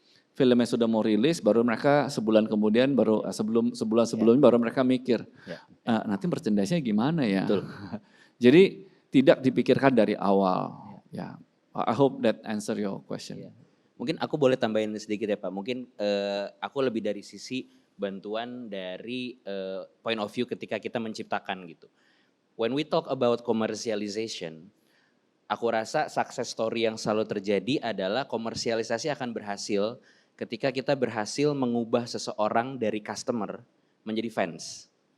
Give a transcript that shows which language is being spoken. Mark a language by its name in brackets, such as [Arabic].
[Indonesian] Filmnya sudah mau rilis, baru mereka sebulan kemudian, baru sebulan sebelumnya baru mereka mikir, nanti merchandise-nya gimana ya? Betul. Jadi tidak dipikirkan dari awal. [English] Ya, I hope that answer your question. [Indonesian] Mungkin aku boleh tambahin sedikit ya Pak. Mungkin aku lebih dari sisi bantuan dari [English] point of view [Indonesian] ketika kita menciptakan gitu. [English] When we talk about commercialization, [Indonesian] aku rasa success story yang selalu terjadi adalah komersialisasi akan berhasil ketika kita berhasil mengubah seseorang dari customer menjadi fans.